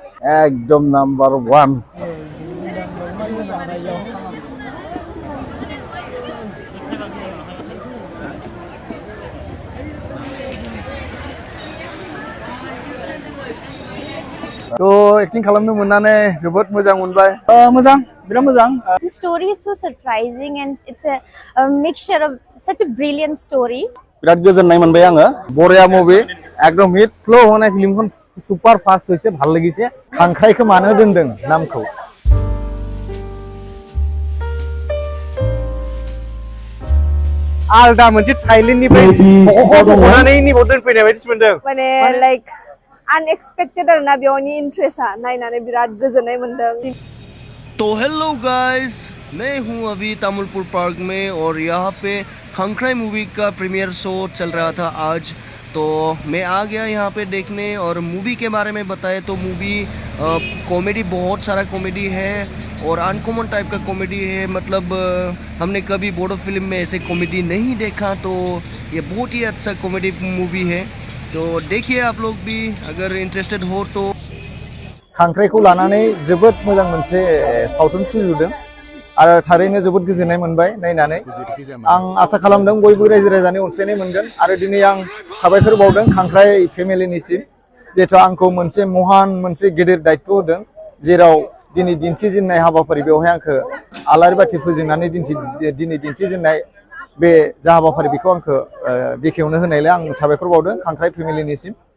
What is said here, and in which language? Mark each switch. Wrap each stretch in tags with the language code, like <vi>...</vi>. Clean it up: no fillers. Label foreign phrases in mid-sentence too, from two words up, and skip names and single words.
<brx>एकदम नाम्बार 1 तो एक्टिं खालामनो मोननानै जोबोद मोजां मोनबाय मोजां बिराद मोजां</brx> <en>The story is so surprising and it's a mixture of such a brilliant story.</en> <brx>बिराद गोजोननाय मोनबाय आङो बरिया मुभि एकदम हिट फ्लो होनाय फिल्मखौ</brx> <en>super fast</en> <as>হইছে ভাল লাগিছে</as> <brx>खांख्राइखौ मानो दोनदों नामखौ आलदा मोनसे थाइलेन्डनिफ्राय हनानै निबो दोनफैनाय बायदिसो मोनदों माने</brx> <en>like unexpected</en> <brx>आरोना बेवनि इन्ट्रेस्टआ नायनानै बिराद गोजोननाय मोनदों</brx> <hi>तो हेलो गाइस मैं हूं अभी तामुलपुर पार्क में और यहाँ पे खंखराई मूवी का</hi> <en>premiere show</en> <hi>चल रहा था आज तो मैं आ गया यहाँ पे देखने और मूवी के बारे में बताए तो</hi> <en>movie comedy</en> <hi>बहुत सारा कॉमेडी है और</hi> <en>uncommon type</en> <hi>का कॉमेडी है मतलब हमने कभी बोडो फिल्म में ऐसे कॉमेडी नहीं देखा तो ये बहुत ही अच्छा</hi> <en>comedy movie</en> <hi>है तो देखिए आप लोग भी अगर इंटरेस्टेड हो तो</hi> <brx>खांख्राइखौ लानानै जोबोद मोजां मोनसे सावथुन सुजुदों आरो थारैनो जोबोद गोजोननाय मोनबाय नायनानै आं आसा खालामदों बयबो रायजो राजानि अनसायनाय मोनगोन आरो दिनै आं साबायखर बावदों खांख्राइ फेमिलिनिसिम जेथु आंखौ मोनसे महान मोनसे गेदेर दायित्व होदों जेराव दिनै दिन्थिजेननाय हाबाफारि बेवहाय आंखौ आलारि बाथि फोजोंनानै दिनै दिन्थिजेननाय बे जा हाबाफारि बेखौ आंखौ बेखेवनो होनायलाय आं साबायखर बावदों खांख्राइ फेमिलिनिसिम</brx>